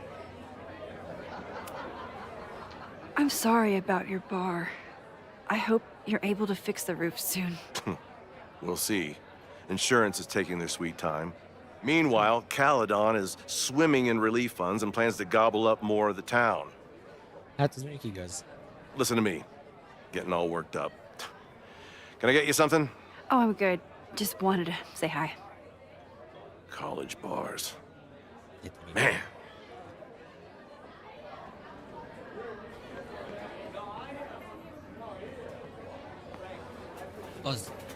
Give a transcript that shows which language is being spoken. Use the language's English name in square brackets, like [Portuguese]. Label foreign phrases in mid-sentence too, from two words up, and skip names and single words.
[English] I'm sorry about your bar. I hope you're able to fix the roof soon. We'll see. Insurance is taking their sweet time. Meanwhile, Caledon is swimming in relief funds and plans to gobble up more of the town. [Hungarian] Hát ez mondjuk igaz. [English] Listen to me. Getting all worked up. Can I get you something? Oh, I'm good. Just wanted to say hi. College bars. Man. [Hungarian] Az.